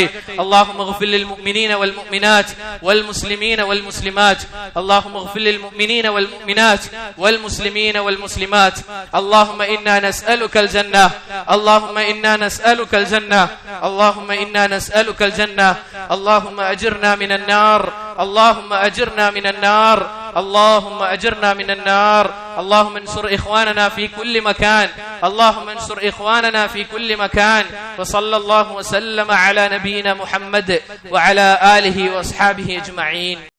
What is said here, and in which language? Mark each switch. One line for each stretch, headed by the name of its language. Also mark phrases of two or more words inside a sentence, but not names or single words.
Arabic: اللهم اغفر للمؤمنين والمؤمنات والمسلمين والمسلمات. اللهم اغفر للمؤمنين والمؤمنات والمسلمين والمسلمات. اللهم إنا نسألك الجنة. اللهم إنا نسألك الجنة. اللهم إنا نسألك الجنة. اللهم أجرنا من النار اللهم أجرنا من النار اللهم أجرنا من النار اللهم انصر إخواننا في كل مكان اللهم انصر إخواننا في كل مكان وصلى الله وسلم على نبينا محمد وعلى آله وأصحابه أجمعين.